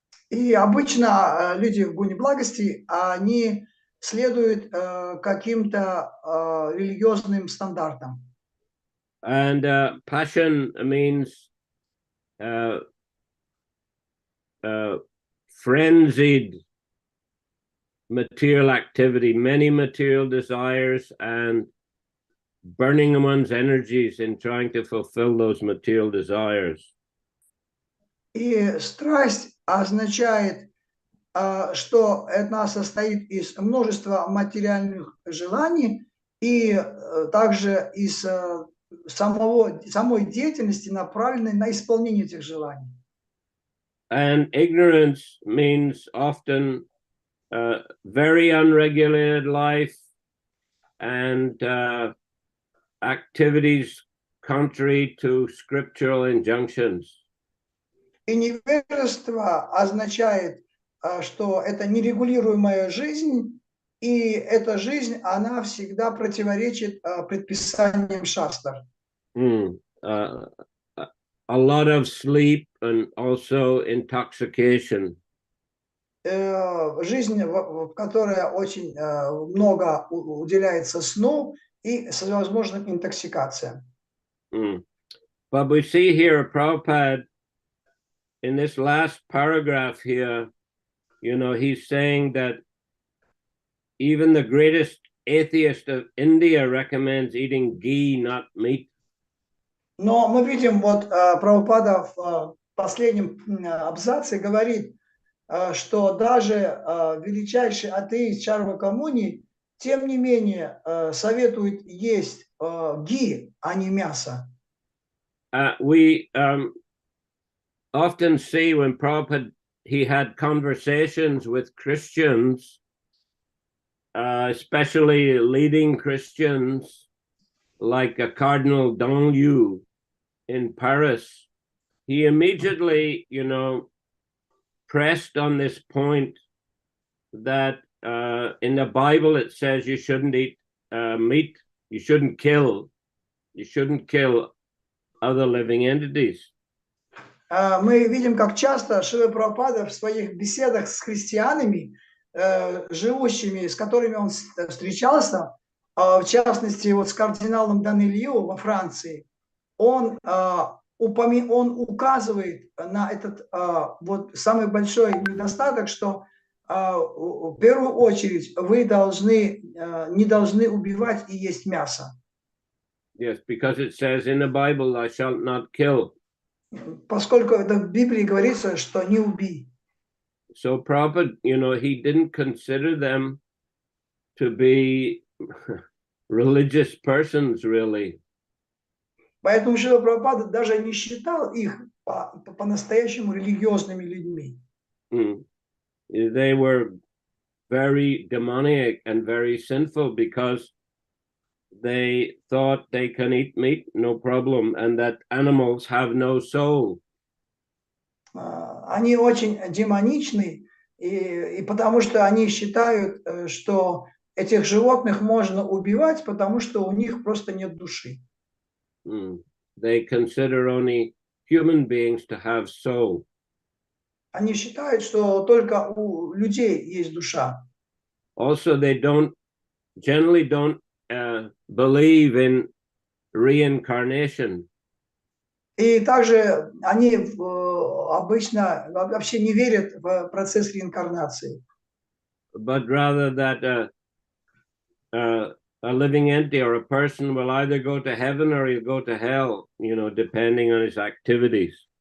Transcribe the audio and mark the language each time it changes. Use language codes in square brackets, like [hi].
[ru] И обычно люди в гуне благости, они следуют каким-то религиозным стандартам. [en] And passion means frenzied material activity, many material desires, and burning one's energies in trying to fulfill those material desires. [ru] И страсть означает, что она состоит из множества материальных желаний и также из самой деятельности, направленной на исполнение этих желаний. [en] And ignorance means often very unregulated life and activities contrary to scriptural injunctions. [ru] И невежество означает, что это нерегулируемая жизнь, и эта жизнь, она всегда противоречит предписаниям шастр. [en] A lot of sleep and also intoxication. [ru] Жизнь, в которой очень много уделяется сну и с возможным интоксикациям. [en] But we see here Prabhupada in this last paragraph here, you know, he's saying that even the greatest atheist of India recommends eating ghee, not meat. [ru] Но мы видим, вот Прабхупада в последнем абзаце говорит, что даже величайший атеист Чарвакамуни, тем не менее, советует есть ги, а не мясо. [en] We often see when Prabhupada, he had conversations with Christians, especially leading Christians, like a Cardinal Danlieu in Paris, he immediately, you know, pressed on this point that in the Bible it says you shouldn't eat meat, you shouldn't kill other living entities. [ru] Мы видим, как часто Шрила Прабхупада в своих беседах с христианами, живущими, с которыми он встречался, в частности, вот с кардиналом Данилью во Франции, он указывает на этот вот самый большой недостаток, что в первую очередь вы не должны убивать и есть мясо. [en] Yes, because it says in the Bible, "Thou shalt not kill." [ru] Поскольку это в Библии говорится, что не убий. [en] So Prabhupada, he didn't consider them to be religious persons, really. [ru] Поэтому Шрила Прабхупада даже не считал их по-настоящему религиозными людьми. [en] They were very demoniac and very sinful because they thought they can eat meat, no problem, and that animals have no soul. [ru] Они очень демоничны, и потому что они считают, что этих животных можно убивать, потому что у них просто нет души. [en] They consider only human beings to have soul. [ru] Они считают, что только у людей есть душа. [en] Also, they generally don't believe in reincarnation. [ru] И также они обычно вообще не верят в процесс реинкарнации. [en] But rather that a living entity or a person will either go to heaven or he'll go to hell, depending on his activities.